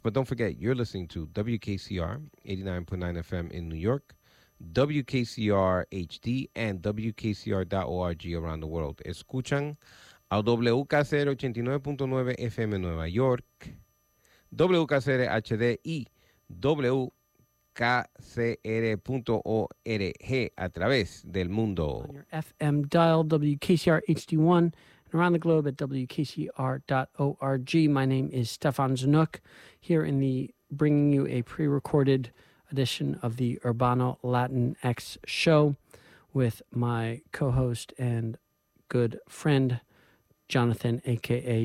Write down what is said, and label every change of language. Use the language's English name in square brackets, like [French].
[English] But don't forget, you're listening to WKCR 89.9 FM in New York, WKCR HD, and WKCR.org around the world. [Spanish] Escuchan a WKCR 89.9 FM en Nueva York, WKCR HD y WKCR.org a través del mundo. [English] On your FM dial, WKCR HD1, and around the globe at WKCR.org. My name is Stefan Zanuck, here in the bringing you a pre-recorded edition of the Urbano Latinx show with my co-host and good friend, Jonathan, a.k.a.